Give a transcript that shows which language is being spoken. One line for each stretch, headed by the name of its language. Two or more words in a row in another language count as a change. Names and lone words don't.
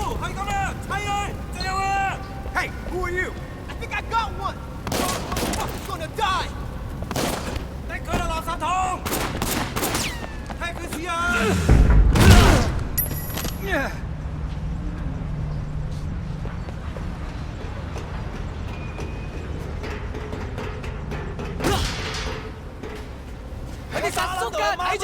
English: Hey, who are you? I think I got one! Fuck, gonna die！
Cantonese: 拎佢落垃圾桶，踢佢屎啊！佢哋殺叔㗎，睇住！